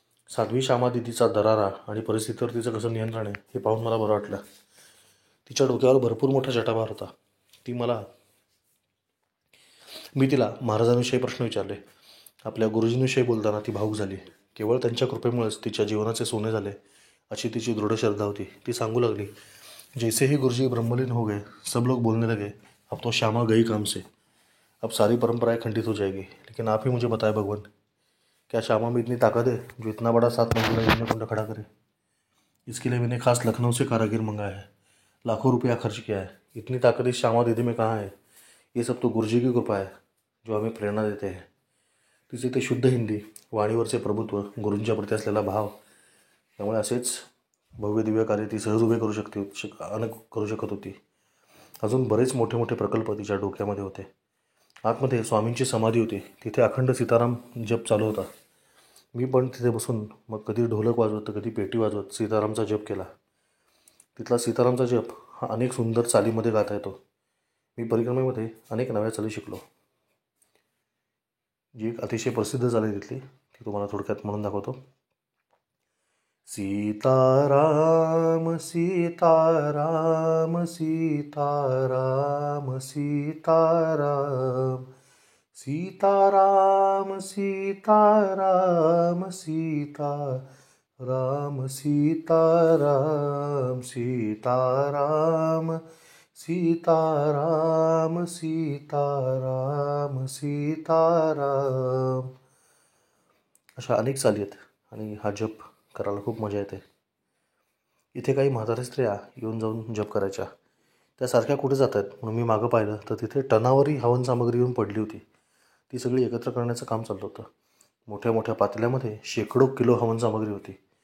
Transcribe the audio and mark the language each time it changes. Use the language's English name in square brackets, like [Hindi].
[Marathi] साध्वी श्यामादितीचा दरारा आणि परिस्थितीवर तिचं कसं नियंत्रण आहे हे पाहून मला बरं वाटलं. तिच्या डोक्यावर भरपूर मोठा जटाभार होता. मी तिला महाराजांविषयी प्रश्न विचारले. आपल्या गुरुजींविषयी बोलताना ती भावूक झाली. केवळ त्यांच्या कृपेमुळेच तिच्या जीवनाचे सोने झाले अशी तिची दृढ श्रद्धा होती. ती सांगू लागली, [Hindi] जैसे ही गुरुजी ब्रह्मलीन हो गए सब लोग बोलने लगे, अब तो श्यामा गई काम से, अब सारी परंपराएं खंडित हो जाएगी, लेकिन आप ही मुझे बताए भगवान, क्या श्यामा में इतनी ताकत है जो इतना बड़ा 7 मंजिला यज्ञकुंड खड़ा करे? इसके लिए मैंने खास लखनऊ से कारागिर मंगाया है, लाखों रुपया खर्च किया है. इतनी ताकत इस श्यामा दीदी में कहाँ है? ये सब तो गुरुजी की कृपा है जो हमें प्रेरणा देते हैं. [Marathi] तिचे ते शुद्ध हिंदी, वाणीवरचे प्रभुत्व, गुरूंच्या प्रती असलेला भाव, त्यामुळे असेच भव्य दिव्य कार्य ती सहज उभे करू शकत होती. अजून बरेच मोठे मोठे प्रकल्प तिच्या डोक्यामध्ये होते. आतमध्ये स्वामींची समाधी होती. तिथे अखंड सीताराम जप चालू होता. मी पण तिथे बसून मग कधी ढोलक वाजवत तर कधी पेटी वाजवत सीतारामचा जप केला. तिथला सीतारामचा जप हा अनेक सुंदर चालीमध्ये गाता येतो. मी परिक्रमेमध्ये अनेक नव्या चाली शिकलो. जी एक अतिशय प्रसिद्ध चाली तिथली ती तुम्हाला थोडक्यात म्हणून दाखवतो. सीताराम सीताराम सीताराम सीताराम सीताराम सीताराम सीताराम सीताराम सीताराम सीताराम सीताराम सीताराम. अशा अनेक चाली आहेत आणि हा जप करायला खूप मजा येते. इथे काही म्हाताऱ्या स्त्रिया येऊन जाऊन जप करायच्या. त्या सारख्या कुठे जात आहेत म्हणून मी मागं पाहिलं तर तिथे टनावरही हवन सामग्री येऊन पडली होती. ती सगळी एकत्र करण्याचं काम चाललं होतं. मोठ्या मोठ्या पातेल्यामध्ये शेकडो किलो हवन सामग्री होती.